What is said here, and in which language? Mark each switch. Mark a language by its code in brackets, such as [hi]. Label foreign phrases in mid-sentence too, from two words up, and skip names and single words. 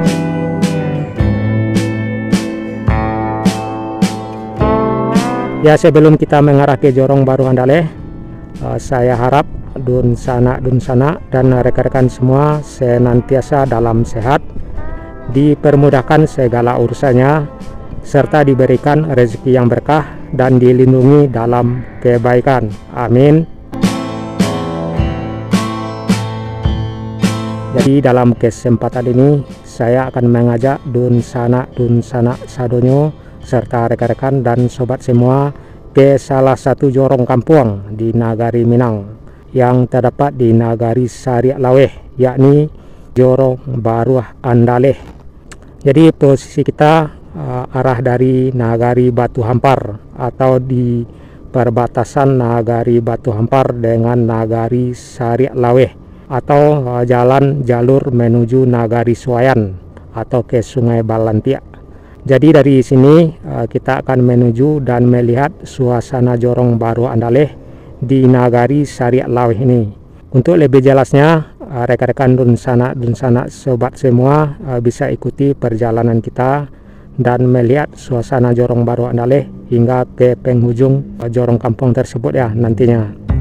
[id] Ya, sebelum kita mengarah ke Jorong Baru Andaleh, saya harap [min] dun sanak [id] dan rekan-rekan semua senantiasa dalam sehat, dipermudahkan segala urusannya, serta diberikan rezeki yang berkah dan dilindungi dalam kebaikan. Amin. Jadi dalam kesempatan ini saya akan mengajak [min] dun sanak sadonyo [id] serta rekan-rekan dan sobat semua ke salah satu jorong kampung di Nagari Minang yang terdapat di Nagari Sariak Laweh, yakni Jorong Baru Andaleh. Jadi posisi kita arah dari Nagari Batu Hampar atau di perbatasan Nagari Batu Hampar dengan Nagari Sariak Laweh, atau jalan jalur menuju Nagari Suayan atau ke Sungai Balantia. Jadi dari sini kita akan menuju dan melihat suasana Jorong Baru Andaleh di Nagari Sariak Laweh ini. Untuk lebih jelasnya, rekan-rekan [min] dun sanak [id] sobat semua bisa ikuti perjalanan kita dan melihat suasana Jorong Baru Andaleh hingga ke penghujung jorong kampung tersebut ya nantinya.